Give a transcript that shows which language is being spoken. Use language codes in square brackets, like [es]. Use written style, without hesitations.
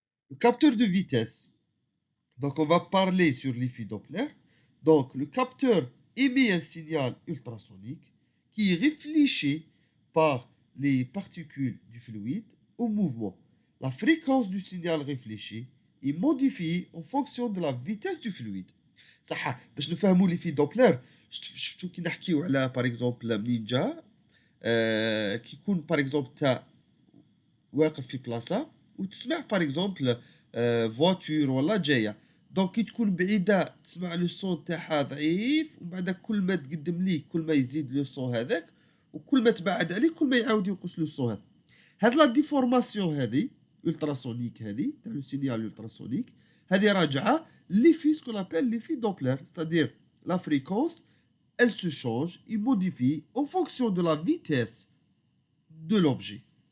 [fr] Le capteur de vitesse. Donc, on va parler sur l'effet Doppler. Donc, le capteur émet un signal ultrasonique qui est réfléchi par les particules du fluide au mouvement. La fréquence du signal réfléchi est modifiée en fonction de la vitesse du fluide. [ar] صح باش نفهموا لي في دوبلر شفتو كي نحكيو على [fr] باغ اكزومبل [ar] منين جا كي يكون باغ اكزومبل تا واقف في بلاصه وتسمع باغ اكزومبل فواتور ولا جايه دونك كي تكون بعيدة تسمع لو صون تاعها ضعيف، ومن بعد كل ما تقدم ليك كل ما يزيد لو صون هذاك، وكل ما تبعد عليك كل ما يعاود ينقص لو صون هذا. هاد لا ديفورماسيون هذه ultrasonique هذه تاع لو سينيال ultrasonique هذه راجعة [fr] l'effet ce qu'on appelle l'effet Doppler, c'est-à-dire la fréquence elle se change et modifie en fonction de la vitesse de l'objet.